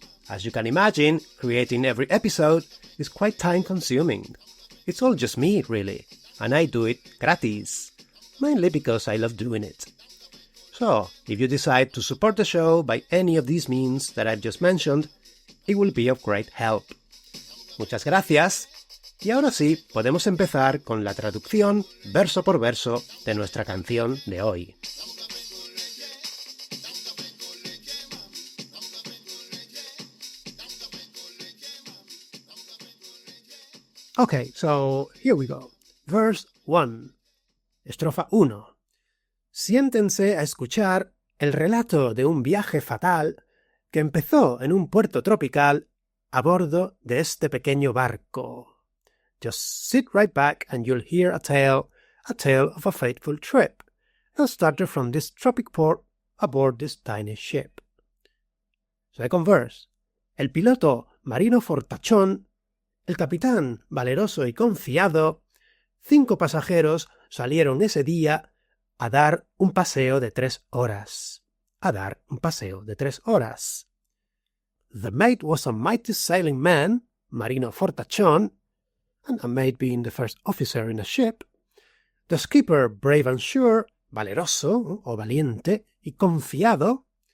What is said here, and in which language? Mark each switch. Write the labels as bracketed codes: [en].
[en] As you can imagine, creating every episode is quite time-consuming. It's all just me, really, and I do it gratis, mainly because I love doing it. So, if you decide to support the show by any of these means that I've just mentioned, it will be of great help. [es] Muchas gracias. Y ahora sí, podemos empezar con la traducción verso por verso de nuestra canción de hoy. [en] Okay, so here we go. Verse 1. [es] Estrofa 1. Siéntense a escuchar el relato de un viaje fatal que empezó en un puerto tropical a bordo de este pequeño barco. [en] Just sit right back and you'll hear a tale of a fateful trip that started from this tropic port aboard this tiny ship. Second verse. [es] El piloto Marino Fortachón, el capitán valeroso y confiado, 5 pasajeros salieron ese día a dar un paseo de 3 horas. [en] The mate was a mighty sailing man, Marino Fortachón, and a mate being the first officer in a ship. The skipper, brave and sure, [es] valeroso o valiente y confiado.